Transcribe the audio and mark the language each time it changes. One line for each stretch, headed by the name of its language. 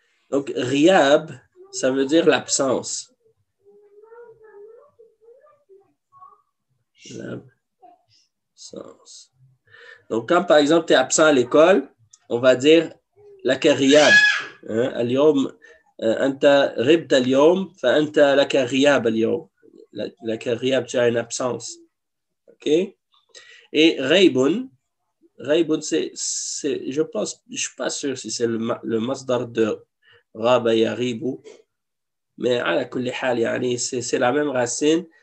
French: Donc, Riyab, ça veut dire l'absence. L'absence. Donc, quand par exemple, tu es absent à l'école, on va dire laka riyab.
Arabic: اليوم أنت غبت اليوم فأنت لك رياب اليوم. لك رياب,
French: tu as une absence. OK? Et Raybun, c'est, je pense, je ne suis pas sûr si c'est le masdar de Raba Yaribu, mais
Arabic: ala kulli hal, yani,
French: c'est la même racine.